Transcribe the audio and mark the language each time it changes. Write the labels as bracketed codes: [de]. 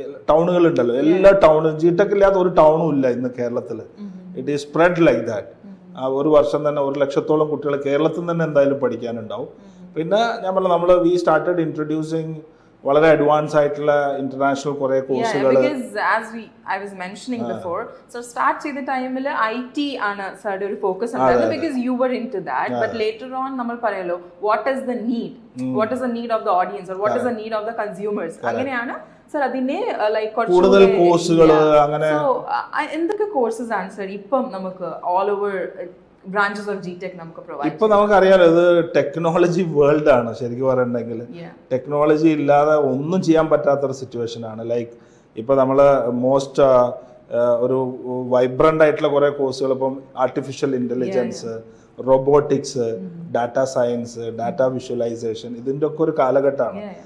[ml] ടൗണുകൾ ഉണ്ടല്ലോ, എല്ലാ ടൗണും GTech ഇല്ലാത്ത ഒരു ടൗണും ഇല്ല ഇന്ന് കേരളത്തിൽ. [en] It is spread like that. [ml] ഒരു വർഷം തന്നെ 1 ലക്ഷത്തോളം കുട്ടികൾ കേരളത്തിൽ തന്നെ എന്തായാലും പഠിക്കാനുണ്ടാവും. പിന്നെ ഞാൻ പറഞ്ഞു, നമ്മൾ [en] we started introducing [ml] വളരെ അഡ്വാൻസ് ആയിട്ടുള്ള ഇന്റർനാഷണൽ കുറെ കോഴ്സുകൾ. [en] I was mentioning before, so start [ml] ചെയ്ത ടൈമിൽ IT ആണ് സാറുടെ ഒരു ഫോക്കസ് ഉണ്ടായിരുന്നത്, [en] because you were into that. But later on [ml] നമ്മൾ പറയല്ലോ, [en] what is the need, what is the need of the audience, or what is the need of the consumers. [ml] അങ്ങനെയാണ് sir അതിനെ കൂടുതൽ കോഴ്സുകൾ അങ്ങനെ. എന്തൊക്കെ കോഴ്സസ് ആണ് സർ ഇപ്പം നമുക്ക് all over branches of GTech നമുക്ക് പ്രൊവൈഡ്? ഇപ്പൊ നമുക്കറിയാലോ, ഇത് ടെക്നോളജി വേൾഡ് ആണ്. ശരിക്കും പറയണമെങ്കിൽ ടെക്നോളജി ഇല്ലാതെ ഒന്നും ചെയ്യാൻ പറ്റാത്തൊരു സിറ്റുവേഷൻ ആണ്. ലൈക്ക് ഇപ്പൊ നമ്മള് മോസ്റ്റ് ഒരു വൈബ്രന്റ് ആയിട്ടുള്ള കുറെ കോഴ്സുകൾ, ഇപ്പം artificial intelligence, robotics, data science, data visualisation, ഇതിൻ്റെ ഒക്കെ ഒരു കാലഘട്ടമാണ്.